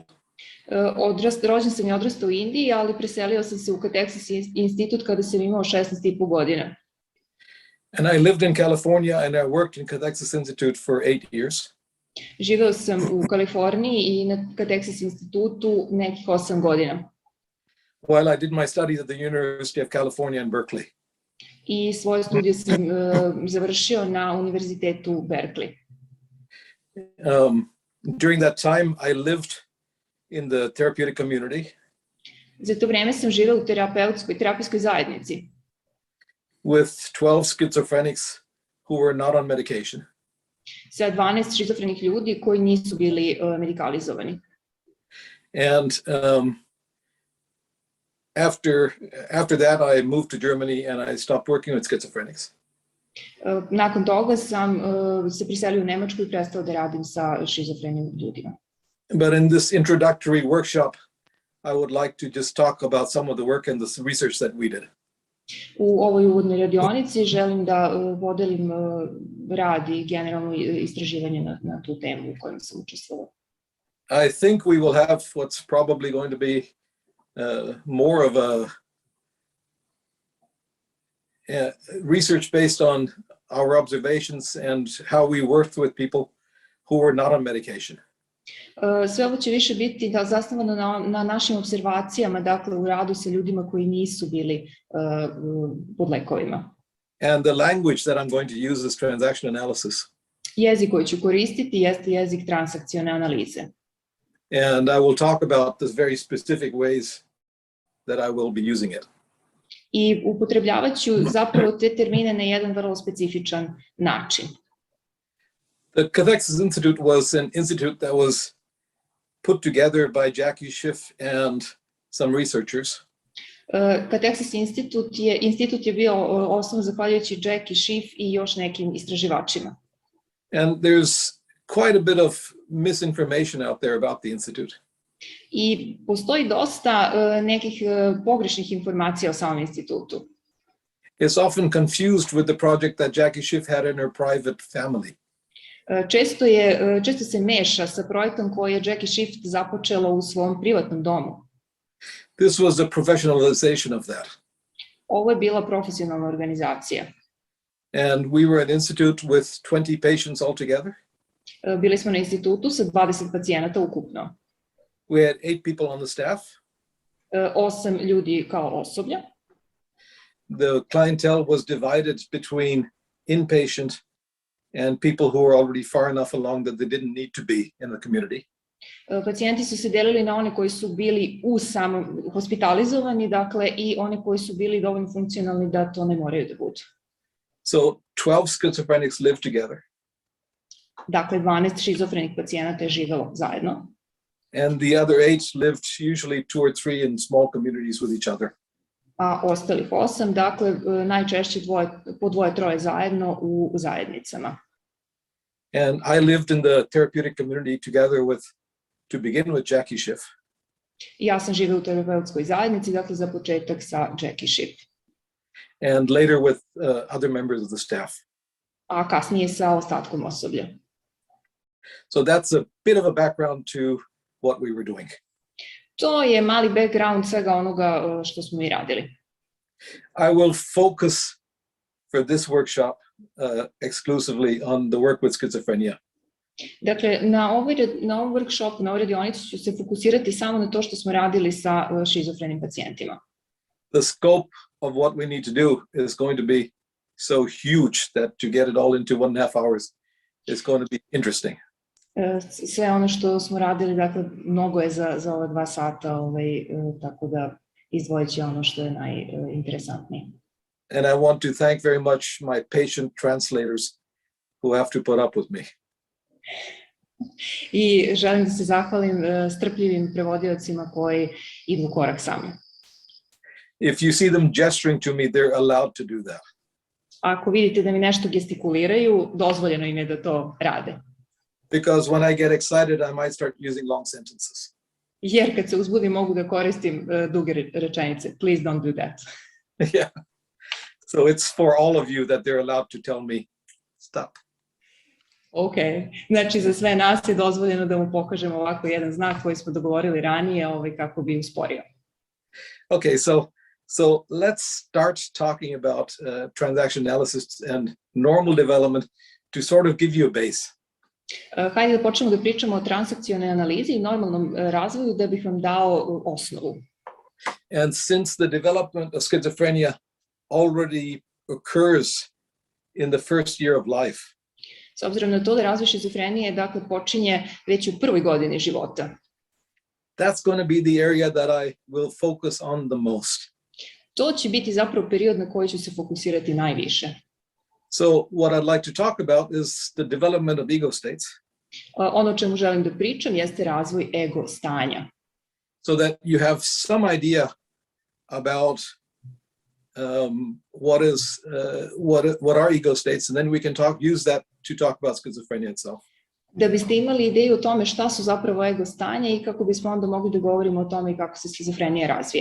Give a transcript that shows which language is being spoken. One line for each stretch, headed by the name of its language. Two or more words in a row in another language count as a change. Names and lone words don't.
Serbian: Rođen sam i odrastao u Indiji, ali preselio sam se u Texas institut kada sam imao 16,5 godina.
English: And I lived in California and I worked in Confrontation Institute for 8 years.
Serbian: Živeo sam u Kaliforniji i na Texas institutu nekih 8 godina.
English: While I did my studies at the University of California in Berkeley.
Serbian: I svoje studije sam završio na Univerzitetu Berkeley.
English: During that time, I lived in the therapeutic community.
Serbian: Za to vreme sam živeo u terapijskoj zajednici.
English: With 12 schizophrenics who were not on medication.
Serbian: Sa 12 šizofrenih ljudi koji nisu bili medikalizovani.
English: And after that, I moved to Germany and I stopped working with schizophrenics.
Serbian: Nakon toga sam se preselio u Nemačku i prestao da radim sa šizofrenim ljudima.
English: But in this introductory workshop, I would like to just talk about some of the work and the research that we did.
Serbian: U ovoj uvodnoj radionici želim da podelim rad i generalno istraživanje na tu temu u kojem sam učestvovala.
English: I think we will have what's probably going to be more of a research based on our observations and how we worked with people who were not on medication.
Serbian: Sve ovo će više biti zasnovano na našim observacijama, dakle u radu sa ljudima koji nisu bili pod lekovima.
English: And the language that I'm going to use is transaction analysis.
Serbian: Jezik koji ću koristiti jeste jezik transakcione analize.
English: And I will talk about the very specific ways that I will be using it.
Serbian: I upotrebljavat ću zapravo te termine na jedan vrlo specifičan način.
English: The Confrontation Institute was an institute that was put together by Jackie Schiff and some researchers.
Serbian: Texas institut je bio osnovan zahvaljujući Jackie Schiff i još nekim istraživačima.
English: And there's quite a bit of misinformation out there about the institute.
Serbian: I postoji dosta nekih pogrešnih informacija o samom institutu.
English: It's often confused with the project that Jackie Schiff had in her private family.
Serbian: Često se meša sa projektom koji je Jackie Schiff započela u svom privatnom domu.
English: This was the professionalization of that.
Serbian: Ovo je bila profesionalna organizacija.
English: And we were an institute with 20 patients altogether.
Serbian: Bili smo na institutu sa 20 pacijenata ukupno.
English: We had 8 people on the staff.
Serbian: 8 ljudi kao osoblja.
English: The clientele was divided between inpatient and people who were already far enough along that they didn't need to be in the community.
Serbian: Pacijenti su se delili na one koji su bili hospitalizovani, dakle, i one koji su bili dovoljno funkcionalni da to ne moraju da budu.
English: So 12 schizophrenics lived together.
Serbian: Dakle, 12 šizofrenih pacijenata je živelo zajedno.
English: And the other 8 lived usually 2 or 3 in small communities with each other.
Serbian: A ostalih 8, dakle, najčešće po 2-3 zajedno u zajednicama.
English: And I lived in the therapeutic community together with, to begin with, Jackie Schiff.
Serbian: Ja sam živela u terapeutskoj zajednici, dakle, za početak sa Jackie Schiff.
English: And later with other members of the staff.
Serbian: A kasnije sa ostatkom osoblja.
English: So that's a bit of a background to what we were doing.
Serbian: To je mali background svega onoga što smo i radili.
English: I will focus for this workshop exclusively on the work with schizophrenia.
Serbian: Dakle, na ovom workshopu, na ovoj radionici ću se fokusirati samo na to što smo radili sa šizofrenim pacijentima.
English: The scope of what we need to do is going to be so huge that to get it all into 1.5 hours is going to be interesting.
Serbian: Sve ono što smo radili, dakle, mnogo je za ova 2 sata, tako da izdvojit će ono što je najinteresantnije.
English: And I want to thank very much my patient translators who have to put up with me.
Serbian: I želim da se zahvalim strpljivim prevodiocima koji idu korak sa mnom.
English: If you see them gesturing to me, they're allowed to do that.
Serbian: Ako vidite da mi nešto gestikuliraju, dozvoljeno im je da to rade.
English: Because when I get excited, I might start using long sentences.
Serbian: Jer kad se uzbudim mogu da koristim duge rečenice.
English: Please don't do that. Yeah. So it's for all of you that they're allowed to tell me, stop.
Serbian: Ok, znači za sve nas je dozvoljeno da mu pokažemo ovako jedan znak koji smo dogovorili ranije kako bi usporio.
English: Okay, so let's start talking about transaction analysis and normal development to sort of give you a base.
Serbian: Hajde da počnemo da pričamo o transakcionalnoj analizi i normalnom razvoju da bih vam dao osnovu.
English: And since the development of schizophrenia already occurs in the first year of life,
Serbian: s obzirom na to da razvoj šizofrenije dakle počinje već u prvoj godini života,
English: that's going to be the area that I will focus on the most.
Serbian: To će biti zapravo period na koji ću se fokusirati najviše.
English: So what I'd like to talk about is the development of ego states.
Serbian: Ono o čemu želim da pričam jeste razvoj ego stanja.
English: So that you have some idea about what are ego states, and then we can use that to talk about schizophrenia itself.
Serbian: Da biste imali ideju o tome šta su zapravo ego stanja i kako bismo onda mogli da govorimo o tome kako se schizofrenija razvija.